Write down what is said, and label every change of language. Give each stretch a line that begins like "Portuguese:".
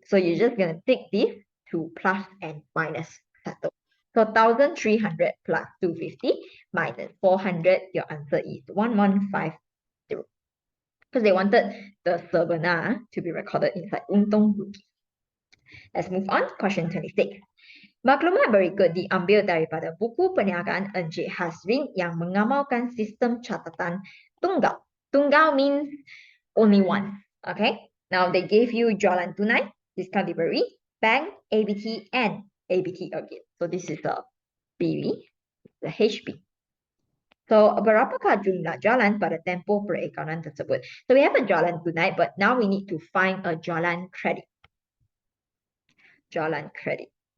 English: So you're just going to take this to plus and minus settle. So 1,300 plus 250 minus 400, your answer is 1150. Because they wanted the Sabana to be recorded inside Untung Rugi. Let's move on to question 26.
Malay: Maklumat berikut diambil daripada buku perniagaan Encik Hasrin yang mengamalkan sistem catatan tunggal.
English: Tunggal means only one. Okay. Now they gave you jualan tunai, discount delivery, bank, ABT, and ABT again. So this is the BB, the HB.
Malay: So berapakah jumlah jualan pada tempoh perekanan tersebut?
English: So we have a jualan tunai, but now we need to find a jualan credit. Jualan credit.